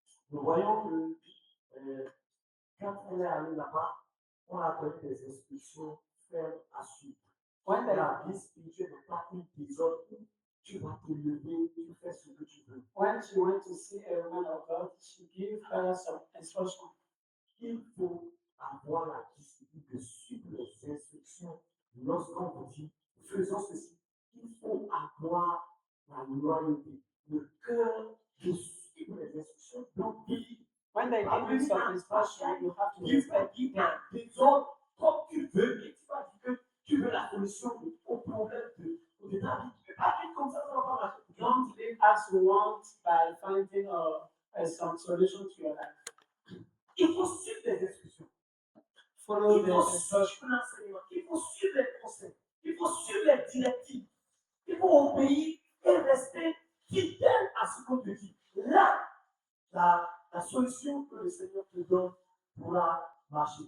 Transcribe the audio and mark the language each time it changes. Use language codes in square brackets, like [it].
[fr] nous voyons que quand elle est allée là-bas, on a donné des instructions fermes à suivre. Quand la vie spirituelle n'est pas une prison, tu vas te lever, tu fais ce que tu veux. [en] When she went to see a woman of God, she gave her some instructions. [fr] Il faut avoir la discipline de suivre les instructions lorsqu'on vous dit faisons ceci. Il faut avoir la loyauté, le cœur de suivre les instructions. Donc, [en] when they give you some instruction, you have to respect them. [fr] Disons, comme tu veux, mais tu vas dire que tu veux la solution au problème de ta vie. Tu ne peux pas vivre comme ça, ça ne va pas marcher. [en] Don't live as you want by finding some solution to your life. [fr] Il faut suivre les instructions. [en] Follow the instructions. [fr] Il faut suivre les conseils. Il faut suivre les directives. Il faut obéir et rester fidèle à ce qu'on te dit. Là, la solution que le Seigneur te donne pourra marcher.